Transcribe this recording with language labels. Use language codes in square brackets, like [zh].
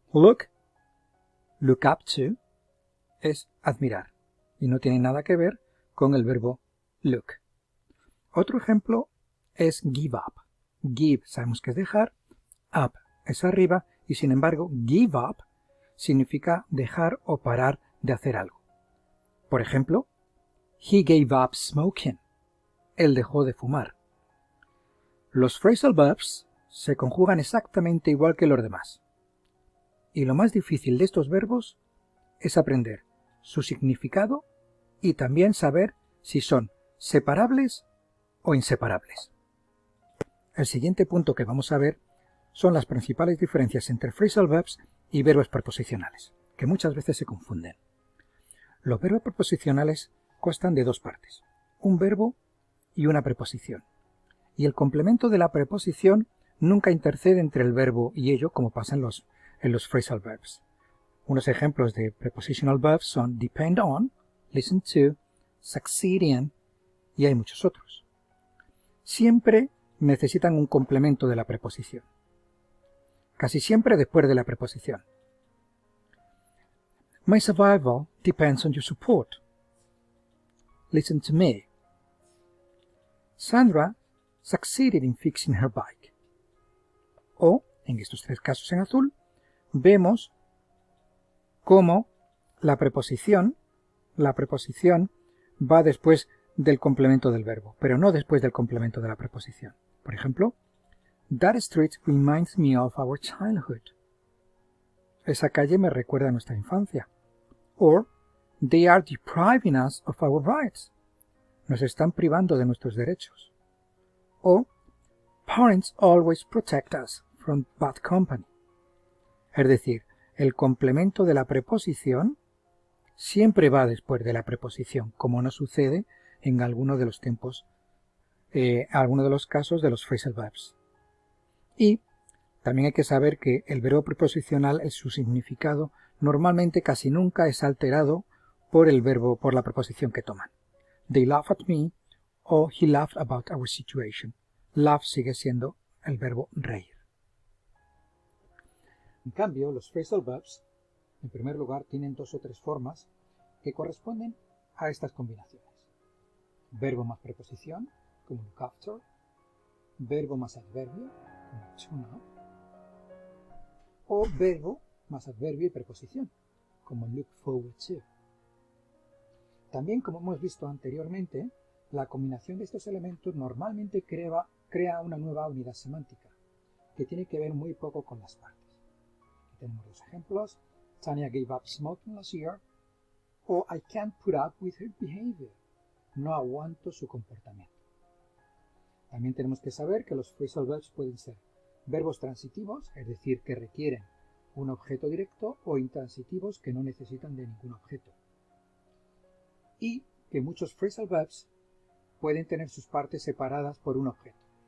[es] Look up to es admirar y no tiene nada que ver con el verbo look. Otro ejemplo es give up. Give sabemos que es dejar, up es arriba y sin embargo give up significa dejar o parar de hacer algo. Por ejemplo, [en] he gave up smoking. [es] Él dejó de fumar. Los phrasal verbs se conjugan exactamente igual que los demás. Y lo más difícil de estos verbos es aprender su significado y también saber si son separables o inseparables. El siguiente punto que vamos a ver son las principales diferencias entre phrasal verbs y verbos preposicionales, que muchas veces se confunden. Los verbos preposicionales constan de dos partes, un verbo y una preposición. Y el complemento de la preposición nunca intercede entre el verbo y ello, como pasa en los phrasal verbs. Unos ejemplos de prepositional verbs son depend on, listen to, succeed in, y hay muchos otros. Siempre necesitan un complemento de la preposición. Casi siempre después de la preposición. [en] My survival depends on your support. Listen to me. Sandra succeeded in fixing her bike. [es] O, en estos tres casos en azul, vemos cómo la preposición va después del complemento del verbo, pero no después del complemento de la preposición. Por ejemplo, [en] That street reminds me of our childhood. [es] Esa calle me recuerda a nuestra infancia. [en] Or, They are depriving us of our rights. [es] Nos están privando de nuestros derechos. [en] O, Parents always protect us from bad company. [es] Es decir, el complemento de la preposición siempre va después de la preposición, como no sucede en alguno de los alguno de los casos de los phrasal verbs. Y también hay que saber que el verbo preposicional, en su significado, normalmente casi nunca es alterado por la preposición que toman. [en] They laugh at me o he laughed about our situation. [es] Laugh sigue siendo el verbo reír. En cambio, los phrasal verbs, en primer lugar, tienen dos o tres formas que corresponden a estas combinaciones. Verbo más preposición, como look after. Verbo más adverbio, como turn up. O verbo más adverbio y preposición, como look forward to. También, como hemos visto anteriormente, la combinación de estos elementos normalmente crea una nueva unidad semántica, que tiene que ver muy poco con las partes. tenemos dos ejemplos. [en] Tanya gave up smoking last year. O I can't put up with her behavior. [es] No aguanto su comportamiento. También tenemos que saber que los phrasal verbs pueden ser verbos transitivos, es decir, que requieren un objeto directo, o intransitivos, que no necesitan de ningún objeto. Y que muchos phrasal verbs pueden tener sus partes separadas por un objeto.